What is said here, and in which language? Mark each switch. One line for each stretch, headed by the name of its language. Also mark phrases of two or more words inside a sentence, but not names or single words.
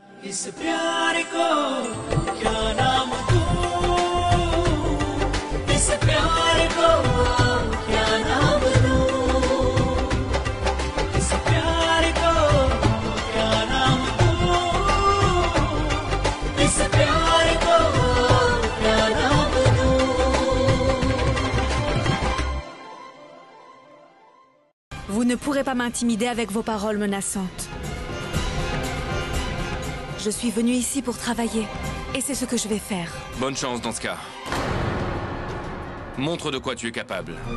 Hindi: इस प्यार को क्या नाम दूं, इस प्यार को क्या नाम दूं, इस प्यार को क्या नाम दूं, इस प्यार को क्या नाम दूं।
French: Vous ne pourrez pas m'intimider avec vos paroles menaçantes. Je suis venue ici pour travailler, et c'est ce que je vais faire. Bonne chance dans ce cas. Montre de quoi tu es capable.